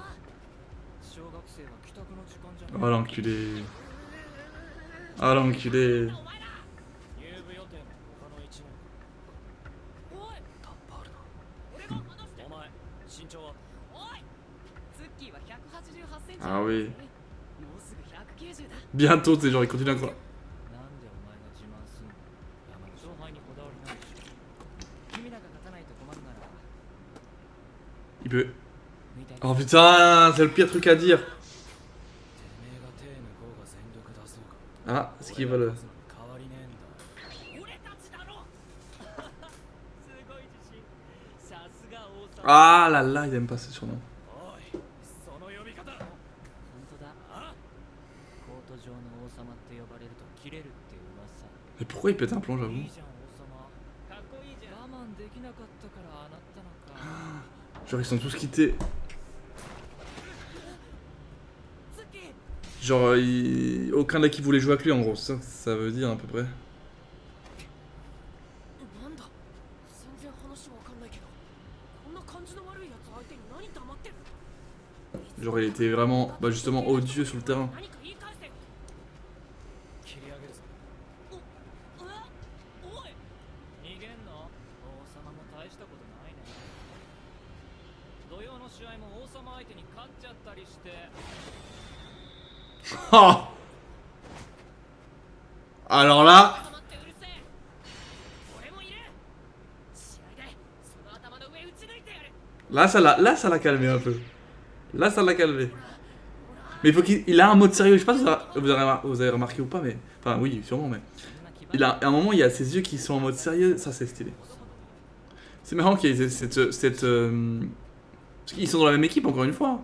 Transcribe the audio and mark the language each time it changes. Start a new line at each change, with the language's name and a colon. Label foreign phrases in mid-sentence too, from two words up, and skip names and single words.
Japanese: 小学生は帰宅の時間じゃ
French: Oh l'enculé. Ah l'enculé.
Japanese: お前ら。入部予定の他の1年。おい。タッパールの俺が話して。お前、身長はおい。ツッキーは188センチ。
French: Ah oui.
Japanese: もうすぐ190だ。
French: Bientôt, c'est genre, ils continuent à croire.
Japanese: なんでお前が自慢すんの。勝敗にこだわりないし。君らが勝たないと困るなら、
French: Il peut...
Japanese: みたいに
French: Oh putain, c'est le pire truc à dire.
Japanese: てめえが手抜こうが全力出そうか
French: Ah, ce qu'il veut le...
Japanese: 変わりねえんだ俺たちだろすごい自信さすが王様
French: Ah là là, il aime pas ce surnom.
Japanese: おいその呼び方本当だあコート上の王様って呼ばれると切れるって噂
French: Mais pourquoi il pète un plomb,
Japanese: い
French: j'avoue?
Japanese: いじゃん王様かっこいいじゃん我慢できなかったからあなったのか
French: Genre ils sont tous quittés. ツッキー Genre aucun de l'équipe voulait jouer avec lui en gros, ça veut dire à peu près.
Japanese: なんだ全然話わかんないけどこんな感じの悪いやつ相手に何黙ってる
French: Genre il était vraiment, bah justement odieux sur le terrain.
Japanese: 何か言い返せよ切り上げるぞおい逃げんの王様も大したことないね土曜の試合も王様相手に勝っちゃったりして
French: Ah Alors là,
Japanese: 黙ってうるせえ俺もいる試合でその頭の上打ち抜いてやる
French: là ça l'a calmé un peu. Là ça l'a calmé. Mais il faut qu'il a un mode sérieux, je sais pas si vous avez remarqué ou pas, mais... Enfin oui, sûrement, mais... Il a, à un moment, il y a ses yeux qui sont en mode sérieux, ça c'est stylé. C'est marrant qu'il y ait cette... Parce qu'ils sont dans la même équipe, encore une fois.